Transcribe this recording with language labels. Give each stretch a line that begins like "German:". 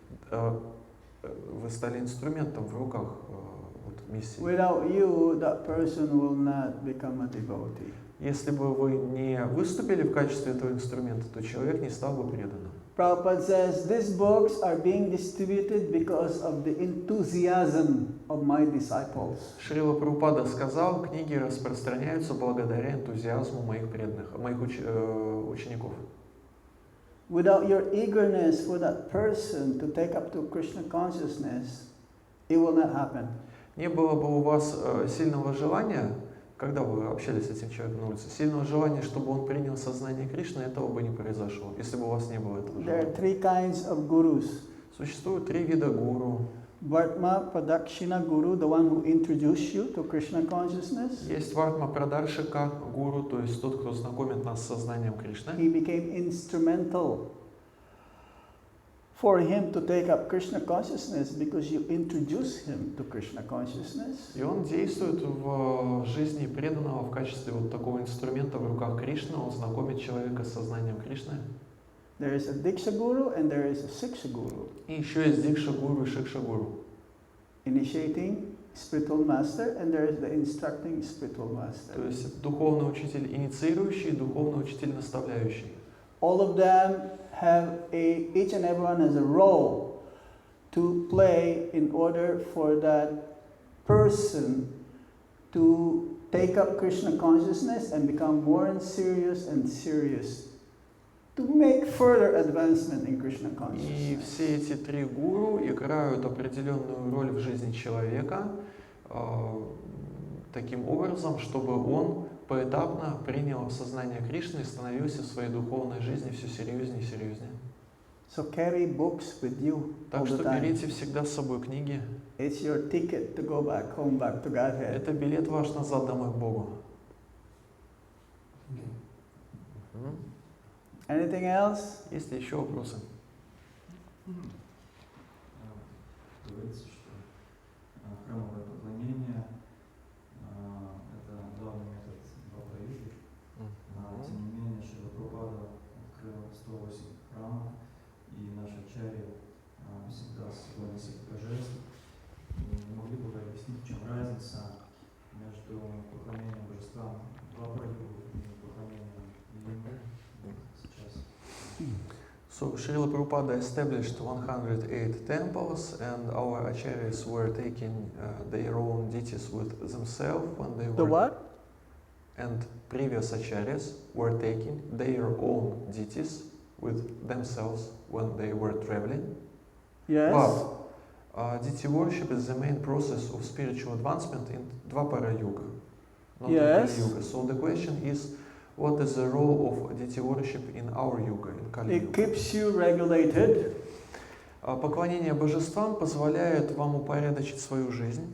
Russian: Вы стали инструментом в руках миссии.
English: Without you, that person will not become a devotee.
Russian: Если бы вы не выступили в качестве этого инструмента, то человек не стал бы преданным.
English: Prabhupada says these books are being distributed because of the enthusiasm of my disciples.
Russian: Шрила Прабхупада сказал, книги распространяются благодаря энтузиазму моих преданных, моих учеников.
English: Without your eagerness for that person to take up to Krishna consciousness, it will not happen.
Russian: Не было бы у вас сильного желания, когда вы общались с этим человеком на улице, сильного желания, чтобы он принял сознание Кришны, этого бы не произошло, если бы у вас не было этого
English: There are
Russian: желания.
English: 3 kinds of gurus.
Russian: Существует 3 вида гуру.
English: Vartma Pradakshina Guru, the one who introduced you to Krishna consciousness.
Russian: Есть Вартма Прадаршика гуру, то есть тот, кто знакомит нас с сознанием Кришны.
English: He became instrumental for him to take up Krishna consciousness because you introduced him to Krishna consciousness.
Russian: И он действует в жизни преданного в качестве вот такого инструмента в руках Кришны, он знакомит человека с сознанием Кришны.
English: There is a Diksha Guru and there is a Siksha Guru.
Russian: И еще есть Дикша Гуру и Шикша Гуру.
English: Initiating spiritual master and there is the instructing spiritual master.
Russian: То есть духовный учитель инициирующий и духовный учитель наставляющий.
English: All of them have each and everyone has a role to play in order for that person to take up Krishna consciousness and become more serious and serious to make further advancement in Krishna
Russian: И
English: consciousness.
Russian: все эти 3 гуру играют определенную роль в жизни человека таким образом, чтобы он поэтапно принял сознание Кришны и становился в своей духовной жизни все серьезнее и серьезнее.
English: So carry books with you all
Russian: Так
English: the
Russian: что
English: time.
Russian: берите всегда с собой книги.
English: It's your ticket to go back home, back to Godhead.
Russian: Это билет ваш назад домой к Богу.
English: Anything else?
Russian: Есть ли еще вопросы? Говорится, что храмовое поклонение это главный метод Бхакти-йоги. Тем не менее, Шрила Прабхупада открыл 108 храмов, и наши ачарьи всегда с собой носили божеств. Не могли бы вы объяснить, в чем разница между поклонением божествам Бхакти-йогу и поклонением Линге сейчас?
English: So Srila Prabhupada established 108 temples, and our acharyas were taking their own deities with themselves when they were. The what? And previous acharyas were taking their own deities with themselves when they were traveling. Yes. But deity worship is the main process of spiritual advancement in Dvapara Yuga, not Yes. in Kali Yuga. So the question is, what is the role of deity worship in our Yuga, in Kali It Yuga? keeps you regulated
Russian: Поклонение божествам позволяет вам упорядочить свою жизнь